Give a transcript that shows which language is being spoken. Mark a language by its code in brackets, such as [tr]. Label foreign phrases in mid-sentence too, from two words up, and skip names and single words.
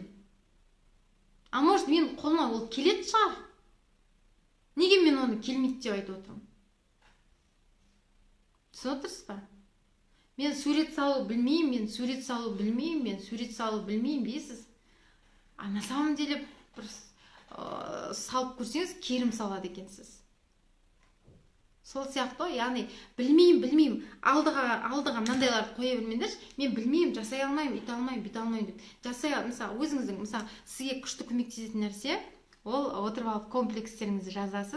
[kk] Может менің қолымнан ол келеді шығар? Неге мен оны келмейді деп айтып отырмын? Түсініп отырсыз ба? Мен сурет салу білмеймін дейсіз. [ru] а на самом деле [kk] бір салып көрсеңіз керім салады екенсіз. Сол сияқты, яғни білмеймін, алдыға мынандайларды қоя бермеңдерші. Мен білмеймін, жасай алмаймын, үйтә алмаймын, бүйтә алмаймын деп. Жасай, мысалы, өзіңіздің, мысалы, сізге күшті көмектесетін нәрсе, ол отырып алып комплекстеріңізді жазасыз.